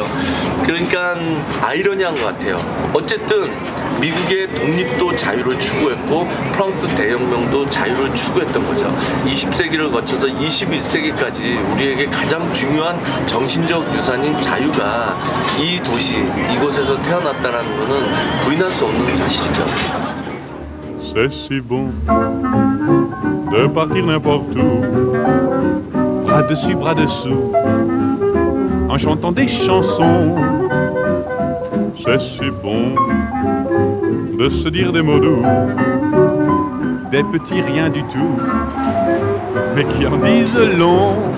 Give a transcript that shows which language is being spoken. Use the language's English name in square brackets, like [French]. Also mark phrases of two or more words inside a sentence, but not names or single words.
[Korean] 그러니까 아이러니한 것 같아요. 어쨌든 미국의 독립도 자유를 추구했고 프랑스 대혁명도 자유를 추구했던 거죠. 20세기를 거쳐서 21세기까지 우리에게 가장 중요한 정신적 유산인 자유가 이 도시, 이곳에서 태어났다는 것은 부인할 수 없는 사실이죠. [French] C'est si bon de partir n'importe où, bras dessus, bras dessous, en chantant des chansons. C'est si bon de se dire des mots doux, des petits riens du tout, mais qui en disent long.